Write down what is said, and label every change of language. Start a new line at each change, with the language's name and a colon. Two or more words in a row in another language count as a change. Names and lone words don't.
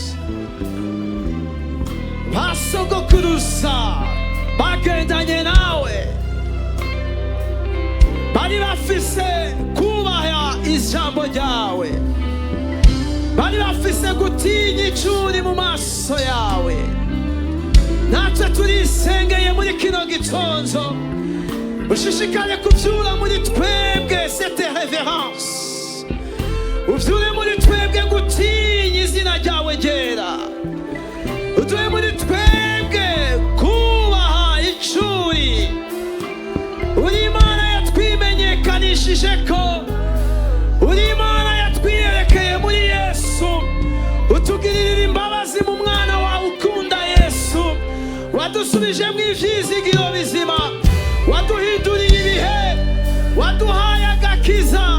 Rundi: Basogokuruza bagendanye nawe, bari bafise kubaha ijambo ryawe, bari bafise dufise gutinya icuri mu maso yawe. Natwe turisengeye muri kino gitonzo, ushishikare kuvyura muri twebwe
French: cette révérence,
Rundi: uvyure muri twebwe gutinya izina ryawe ryera, uvyure muri twebwe kubaha icuri. Uri Imana yatwimenyekanishije ko, uri Imana yatwiyerekeye muri Yesu, utugirira imbabazi mu mwana wawe ukunda Yesu, wadusubije mu ivyizigiro bizima, waduhinduriye ibihe, waduhaye agakiza.